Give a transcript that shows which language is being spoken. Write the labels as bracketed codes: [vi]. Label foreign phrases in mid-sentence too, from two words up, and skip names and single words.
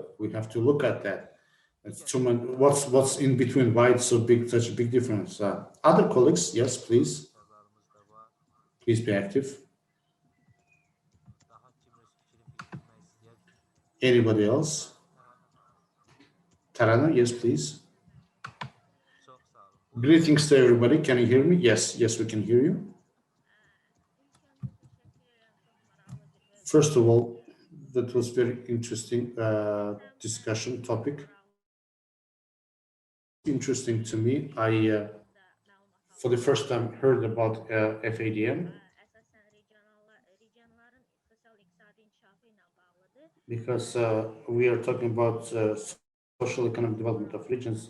[en] We have to look at that. What's in between? Why it's so big, such a big difference? Other colleagues, yes, please be active. Anybody else? Tarana, yes, please. [az] Çox sağ olun. [en] Greetings to everybody. Can you hear me? Yes, we can hear you. First of all, that was very interesting discussion topic. Interesting to me. I, for the first time, heard about FADN because we are talking about social economic development of regions.